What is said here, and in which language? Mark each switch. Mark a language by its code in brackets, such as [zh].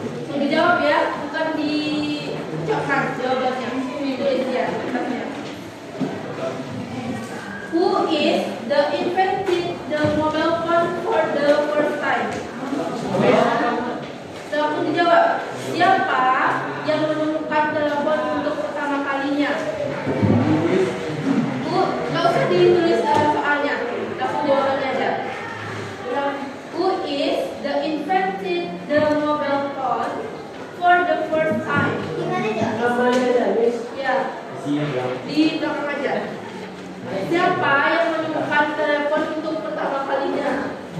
[id] Yang dijawab ya, bukan diucapkan jawabannya. Ditulis ya, tempatnya. [en] Who is the invented the mobile phone for the first time? [id] Langsung dijawab. Siapa yang menemukan telepon untuk pertama kalinya? Nggak usah ditulis soalnya, langsung jawabannya aja. [en] Who is the invented the mobile phone for the first time? [id] Namanya aja, Miss. Ya, di belakang aja. Siapa yang menemukan telepon untuk pertama kalinya?